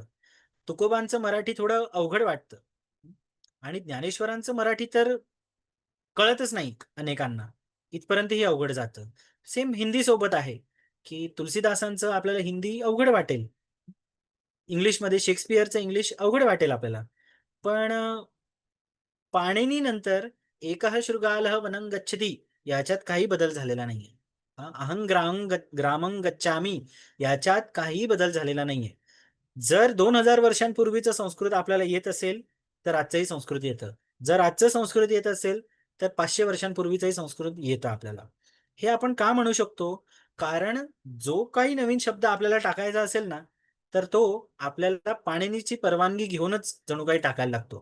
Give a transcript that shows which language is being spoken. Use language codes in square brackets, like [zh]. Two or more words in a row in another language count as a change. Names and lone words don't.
[mr] तुकोबांचं मराठी थोडं अवघड वाटतं आणि ज्ञानेश्वरांचं मराठी तर कळतच नाही अनेकांना. इथपर्यंतही अवघड जातं. सेम हिंदी सोबत आहे, की तुलसीदासांचं आपल्याला हिंदी अवघड वाटेल. इंग्लिशमध्ये शेक्सपियरचं इंग्लिश अवघड वाटेल आपल्याला. पण पाणिनीनंतर [sa] एकः शृगालः वनं गच्छति [mr] याच्यात काही बदल झालेला नाहीये. [sa] अहं ग्रामं गच्छामि [mr] याच्यात काहीही बदल झालेला नाहीये. जर 2000 वर्षांपूर्वीचं संस्कृत आपल्याला येत असेल तर आजचंही संस्कृत येतं. जर आजचं संस्कृत येत असेल तर 500 वर्षांपूर्वीचंही संस्कृत येतं आपल्याला. हे आपण का म्हणू शकतो? कारण जो काही नवीन शब्द आपल्याला टाकायचा असेल ना, तर तो आपल्याला पाणिनीची परवानगी घेऊनच जणू काही टाकायला लागतो.